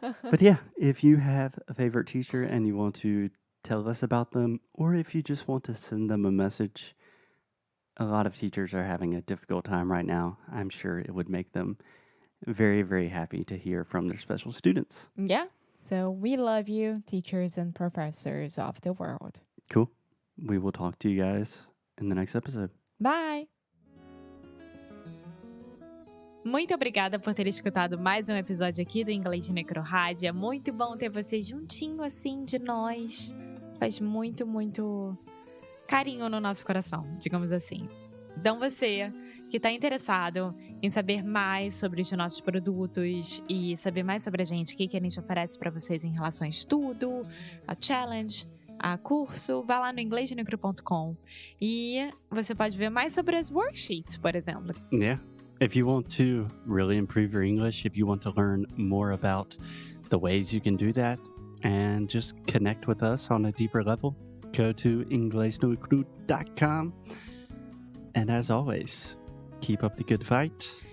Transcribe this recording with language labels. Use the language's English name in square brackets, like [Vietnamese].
[English] But yeah, if you have a favorite teacher and you want to tell us about them, or if you just want to send them a message, a lot of teachers are having a difficult time right now. I'm sure it would make them very, very happy to hear from their special students. Yeah. So we love you, teachers and professors of the world. Cool. We will talk to you guys in the next episode. Bye! [Portuguese] Muito obrigada por ter escutado mais um episódio aqui do Inglês de Necrorádio. É muito bom ter você juntinho assim de nós. Faz muito, muito carinho no nosso coração, digamos assim. Então você que está interessado em saber mais sobre os nossos produtos e saber mais sobre a gente, o que a gente oferece para vocês em relação a estudo, a challenge, a curso, vá lá no inglesdenecro.com e você pode ver mais sobre as worksheets, por exemplo. [English] Yeah. If you want to really improve your English, if you want to learn more about the ways you can do that and just connect with us on a deeper level, go to inglesdenecro.com. And as always, keep up the good fight.